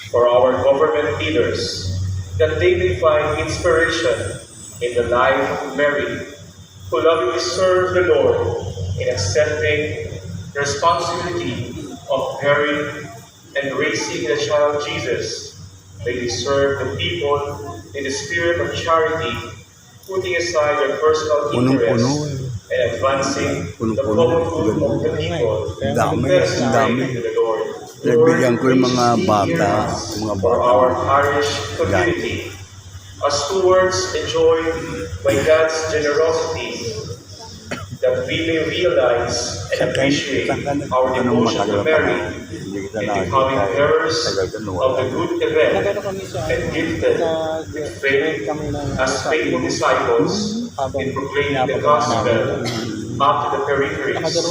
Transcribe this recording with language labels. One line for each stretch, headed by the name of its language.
English: For our government leaders, that they may find inspiration in the life of Mary, who lovingly served the Lord in accepting the responsibility of bearing and raising the child Jesus. May they serve the people in the spirit of charity, putting aside their personal interests and advancing the common good of the people. Let us pray to the Lord.
Filipino: Nagbigyan ko yung mga bata,
English: For our parish community, as stewards enjoyed by God's generosity, that we may realize and appreciate our devotion to Mary in becoming bearers of the good event and gifted with faith as faithful disciples in proclaiming the gospel up to the peripheries.